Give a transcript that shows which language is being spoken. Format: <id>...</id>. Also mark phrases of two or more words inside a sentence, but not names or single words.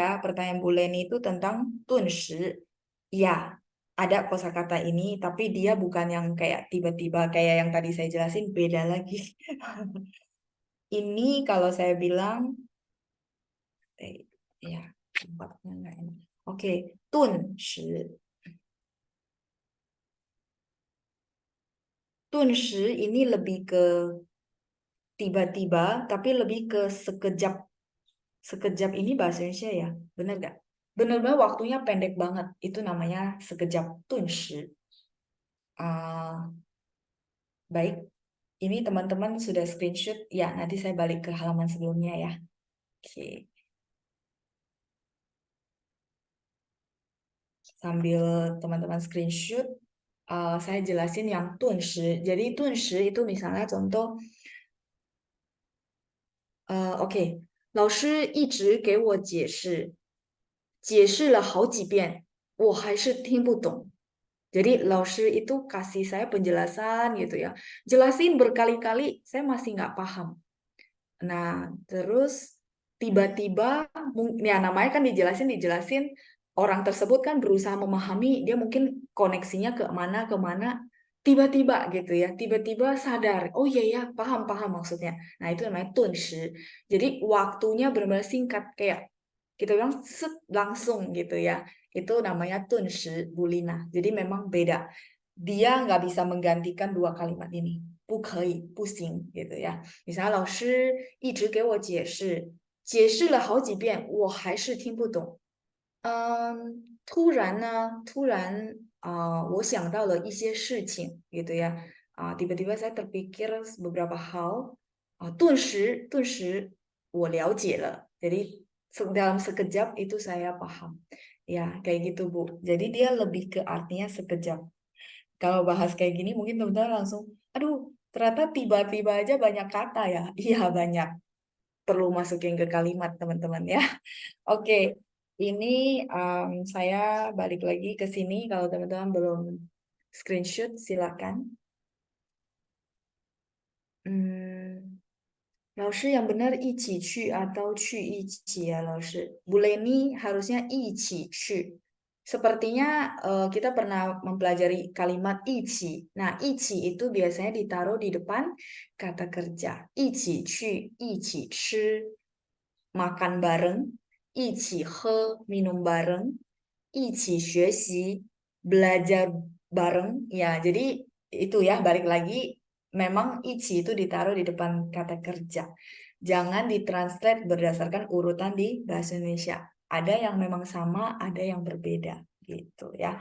<id>Pertanyaan Bu Leni itu tentang 顿时. Ya, ada kosakata ini, tapi dia bukan yang kayak tiba-tiba kayak yang tadi saya jelasin, beda lagi. Ini kalau saya bilang, ya, tempatnya nggak enak. Oke,</id> <zh>顿时.</zh> <id>顿时 ini lebih ke tiba-tiba, tapi lebih ke sekejap. Sekejap ini bahasa Indonesia ya, benar nggak? Benar-benar waktunya pendek banget. Itu namanya sekejap.</id> <zh>顿时.</zh> <id>Baik, ini teman-teman sudah screenshot. Ya, nanti saya balik ke halaman sebelumnya ya. Oke. Sambil teman-teman screenshot, saya jelasin yang 顿时. Jadi 顿时 itu misalnya contoh,</id> <zh>OK，老师一直给我解释，解释了好几遍，我还是听不懂。</zh> <id>Jadi Laoshi itu kasih saya penjelasan gitu ya. Jelasin berkali-kali, saya masih nggak paham. Nah, terus tiba-tiba, ya namanya kan dijelasin, orang tersebut kan berusaha memahami, dia mungkin koneksinya kemana, tiba-tiba gitu ya, tiba-tiba sadar, oh iya ya, paham maksudnya. Nah, itu namanya 顿时. Jadi waktunya benar-benar singkat, kayak kita bilang langsung gitu ya. Itu namanya 顿时 bulina. Jadi memang beda. Dia nggak bisa menggantikan dua kalimat ini.</id> <zh>不可以,不行</zh> <id>gitu ya. Misalnya</id> <zh>老师一直给我解释，解释了好几遍，我还是听不懂。突然呢，我想到了一些事情</zh> <id>gitu ya. Tiba-tiba saya terpikir beberapa hal.</id> <zh>顿时我了解了.</zh> <id>Jadi dalam sekejap itu saya paham. Ya, kayak gitu Bu. Jadi dia lebih ke artinya sekejap. Kalau bahas kayak gini mungkin teman-teman langsung, aduh, ternyata tiba-tiba aja banyak kata ya. Iya, banyak. Perlu masukin ke kalimat teman-teman ya. Oke, ini saya balik lagi ke sini. Kalau teman-teman belum screenshot, silakan. 老师 yang benar</id> <zh>一起去</zh> <id>atau</id> <zh>去一起</zh> <id>ya 老师? Bu Leni harusnya</id> <zh>一起去.</zh> <id>Sepertinya kita pernah mempelajari kalimat 一起. Nah, 一起 itu biasanya ditaruh di depan kata kerja.</id> <zh>一起去, 一起吃,</zh> <id>makan bareng.</id> <zh>一起喝,</zh> <id>minum bareng.</id> <zh>一起学习,</zh> <id>belajar bareng. Ya, jadi itu ya, balik lagi. Memang 一起 itu ditaruh di depan kata kerja. Jangan ditranslate berdasarkan urutan di bahasa Indonesia. Ada yang memang sama, ada yang berbeda gitu ya.</id>